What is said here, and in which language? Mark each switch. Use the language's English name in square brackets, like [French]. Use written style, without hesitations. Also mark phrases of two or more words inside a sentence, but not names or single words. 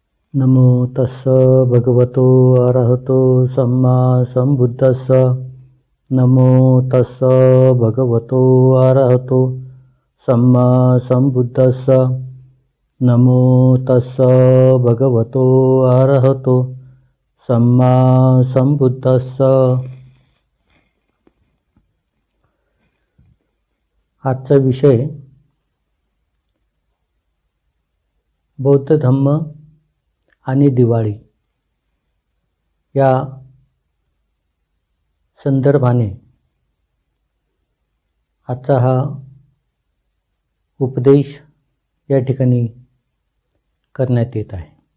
[Pali] नमो तस्स भगवतो अरहतो सम्मा संबुद्धस्स. नमो तस्स भगवतो अरहतो सम्मा संबुद्धस्स. नमो तस्स भगवतो अरहतो सम्मा संबुद्धस्स. [Marathi] आजचा विषय बौद्ध धम्म आणि दिवाळी या संदर्भाने आजचा हा उपदेश या ठिकाणी करण्यात येत आहे.